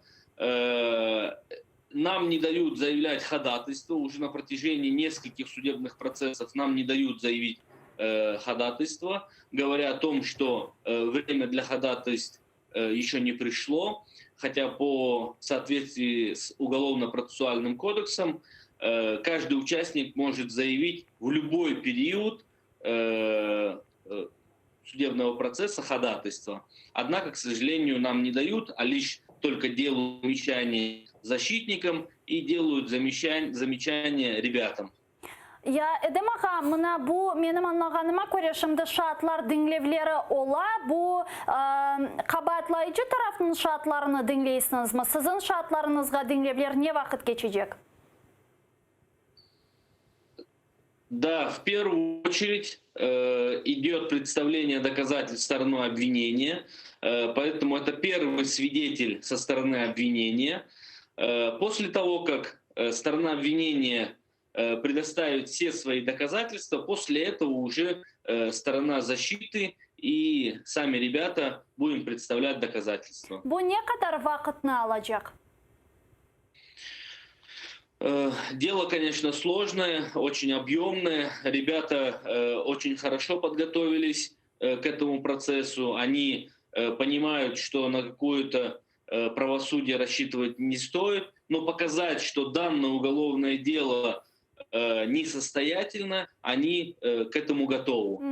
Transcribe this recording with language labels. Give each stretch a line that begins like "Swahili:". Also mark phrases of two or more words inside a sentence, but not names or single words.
Russian: Нам не дают заявлять ходатайство, уже на протяжении нескольких судебных процессов нам не дают заявить ходатайство, говоря о том, что время для ходатайств еще не пришло, хотя по соответствии с Уголовно-процессуальным кодексом каждый участник может заявить в любой период судебного процесса ходатайства. Однако, к сожалению, нам не дают, а лишь только делают замечания защитникам и делают замечания ребятам.
Crimean Tatar: Ya Edem ağa, mına bu benim anlağanıma göre şimdi şartlar dinlevleri ola, bu kabatlayıcı tarafının şartlarını dinleysiniz mi? Sizin şartlarınızga dinlevler ne vakit geçecek?
Russian: Да, в первую очередь идет представление доказательств стороной обвинения, поэтому это первый свидетель со стороны обвинения. После того, как сторона обвинения предоставит все свои доказательства, после этого уже сторона защиты и сами ребята будем представлять доказательства.
Crimean Tatar: Bu ne kadar vakitini alacak?
Russian: Дело, конечно, сложное, очень объемное. Ребята очень хорошо подготовились к этому процессу. Они понимают, что на какое-то правосудие рассчитывать не стоит, но показать, что данное уголовное дело несостоятельно, они к этому готовы.